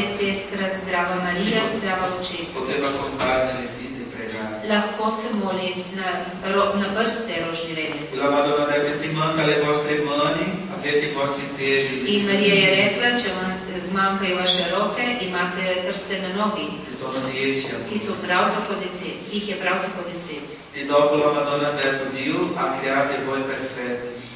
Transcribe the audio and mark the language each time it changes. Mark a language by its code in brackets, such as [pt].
[sl] 10krat zdrava Marija, zdrava očetu. [it] Poteva contare nelle dita e pregare. [sl] Lahko se moli na prste rožni venec. [it] La Madonna ha detto, se manca le vostre mani, avete i vostri piedi, [sl] In Marija je rekla, če vam zmanjkajo vaše roke, imate prste na nogi, [it] che sono 10. [sl] ki so prav tako 10, jih je prav tako 10. [it] E dopo la Madonna ha detto, Dio ha creato voi perfetti.